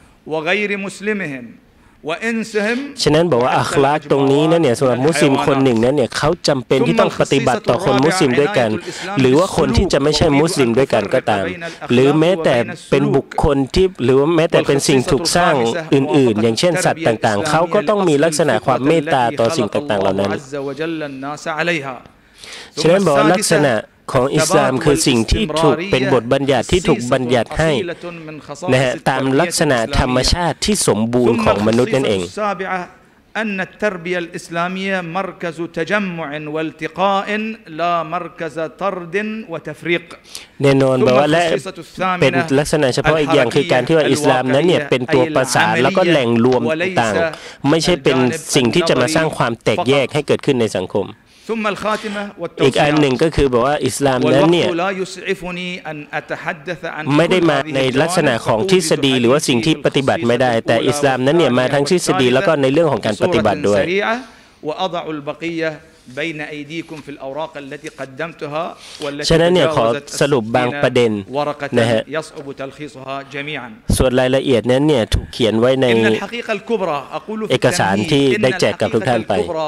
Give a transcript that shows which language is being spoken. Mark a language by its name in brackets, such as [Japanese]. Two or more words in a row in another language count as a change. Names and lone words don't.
[Thai] ฉะนั้นบอกว่าอัคลากตรงนี้นั่นเนี่ยสำหรับมุสลิมคนหนึ่งนั้นเนี่ยเขาจำเป็นที่ต้องปฏิบัติต่อคนมุสลิมด้วยกันหรือว่าคนที่จะไม่ใช่มุสลิมด้วยกันก็ตามหรือแม้แต่เป็นบุคคลที่หรือว่าแม้แต่เป็นสิ่งถูกสร้างอื่นๆอย่างเช่นสัตว์ต่างๆเขาก็ต้องมีลักษณะความเมตตาต่อสิ่งต่างๆเหล่านั้น ฉะนั้นบอกลักษณะของอิสลามคือสิ่งที่ถูกเป็นบทบัญญัติที่ถูกบัญญัติให้นะฮะตามลักษณะธรรมชาติที่สมบูรณ์ของมนุษย์นั่นเอง [Arabic] أن التربية الإسلامية مركز تجمع والتقاء لا مركز طرد وتفريق [Thai] แน่นอนบอกว่าและเป็นลักษณะเฉพาะอีกอย่างคือการที่ว่าอิสลามนั้นเนี่ยเป็นตัวประสานแล้วก็แหล่งรวมต่างๆไม่ใช่เป็นสิ่งที่จะมาสร้างความแตกแยกให้เกิดขึ้นในสังคมอีกอันหนึ่งก็คือบอกว่าอิสลามนั้นเนี่ย ไม่ได้มาในลักษณะของทฤษฎีหรือว่าสิ่งที่ปฏิบัติไม่ได้แต่อิสลามนั้นเนี่ยมาทั้งทฤษฎีแล้วก็ในเรื่องของการปฏิบัติด้วยฉะนั้นเนี่ยขอสรุปบางประเด็นนะฮะส่วนรายละเอียดนั้นเนี่ยถูกเขียนไว้ในเอกสารที่ได้แจกกับทุกท่านไป